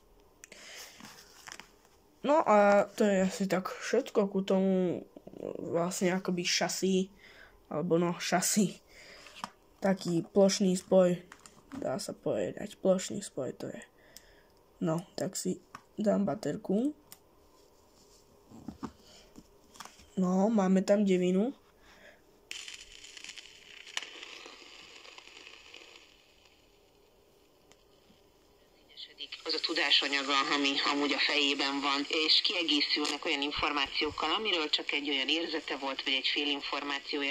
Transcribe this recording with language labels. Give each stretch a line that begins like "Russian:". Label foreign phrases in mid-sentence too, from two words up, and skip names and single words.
Slovak: No a to je asi tak všetko ku tomu vlastne akoby šasí, alebo no šasí. Taký plošný spoj, dá sa povedať, plošný spoj to je. No, tak si dám baterku. No, máme tam 9.
Hungarian: Az a tudásanyaga, ami amúgy a fejében van, és kiegészülnek olyan információkkal, amiről csak egy olyan érzete volt, vagy egy félinformációja.